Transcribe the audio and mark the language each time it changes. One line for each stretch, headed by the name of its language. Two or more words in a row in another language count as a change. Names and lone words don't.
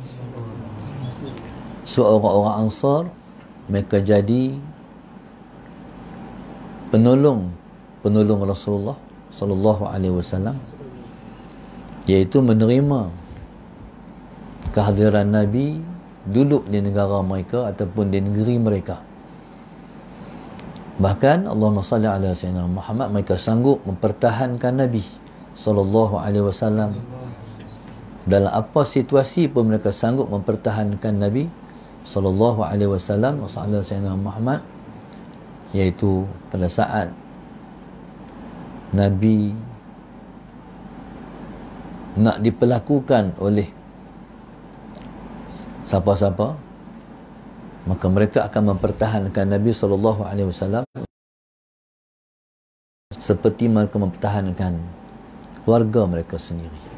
Malay: So orang-orang Ansar, mereka jadi penolong Rasulullah
Arabic: صلى الله عليه وسلم,
Malay: iaitu menerima kehadiran Nabi duduk di negara mereka ataupun di negeri mereka.
Arabic: Bahkan اللهم صل على سيدنا محمد,
Malay: mereka sanggup mempertahankan Nabi
Arabic: صلى الله عليه وسلم
Malay: dalam apa situasi pun. Mereka sanggup mempertahankan Nabi
Arabic: صلى الله عليه وسلم على سيدنا محمد,
Malay: iaitu pada saat Nabi nak diperlakukan oleh siapa-siapa, maka mereka akan mempertahankan Nabi SAW seperti mereka mempertahankan keluarga mereka sendiri.